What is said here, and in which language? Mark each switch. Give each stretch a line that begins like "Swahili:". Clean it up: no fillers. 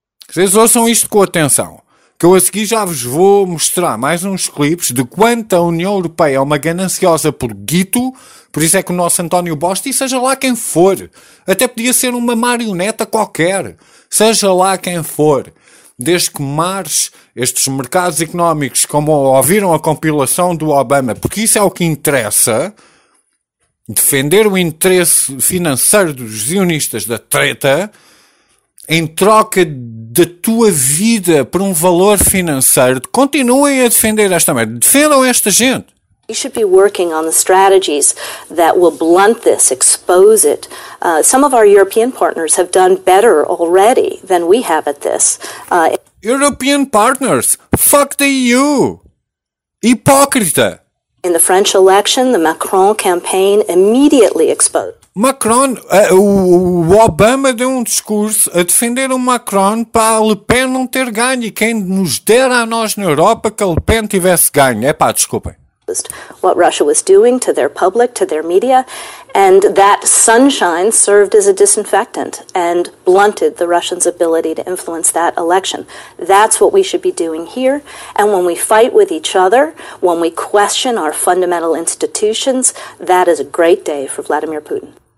Portuguese: Vocês ouçam isto com atenção, que eu a seguir já vos vou mostrar mais uns clipes de quanto a União Europeia é uma gananciosa por guito, por isso é que o nosso António Bosti, seja lá quem for, até podia ser uma marioneta qualquer, seja lá quem for, desde que marche estes mercados económicos, como ouviram a compilação do Obama, porque isso é o que interessa, defender o interesse financeiro dos zionistas da treta, em troca da tua vida por um valor financeiro, continuem a defender esta merda, defendam esta gente.
English: We should be working on the strategies that will blunt this, expose it. Some of our European partners have done better already than we have at this. European partners? Fuck the EU! Hipócrita! In the French election, the Macron campaign immediately exposed.
Portuguese: Macron, o Obama deu um discurso a defender o Macron para a Le Pen não ter ganho. E quem nos dera a nós na Europa que a Le Pen tivesse ganho. Epá, desculpem.
English: What Russia was doing to their public, to their media, and that sunshine served as a disinfectant and blunted the Russians' ability to influence that election. That's what we should be doing here. And when we fight with each other, when we question our fundamental institutions, that is a great day for Vladimir Putin.